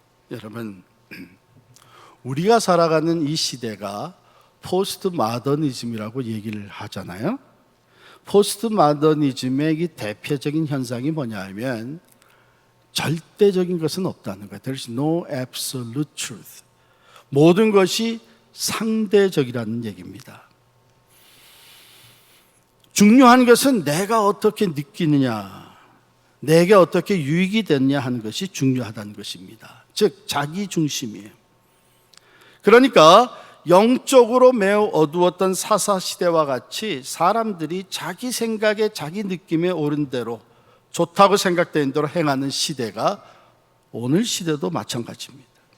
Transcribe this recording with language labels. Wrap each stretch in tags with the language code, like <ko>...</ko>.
<ko>여러분, 우리가 살아가는 이 시대가 포스트 마더니즘이라고 얘기를 하잖아요. 포스트 마더니즘의 이 대표적인 현상이 뭐냐 하면 절대적인 것은 없다는 거예요.</ko> <en>There is no absolute truth.</en> <ko>모든 것이 상대적이라는 얘기입니다. 중요한 것은 내가 어떻게 느끼느냐, 내게 어떻게 유익이 됐냐 하는 것이 중요하다는 것입니다. 즉 자기 중심이에요. 그러니까 영적으로 매우 어두웠던 사사시대와 같이 사람들이 자기 생각에 자기 느낌에 옳은 대로 좋다고 생각되는 대로 행하는 시대가 오늘 시대도 마찬가지입니다.</ko>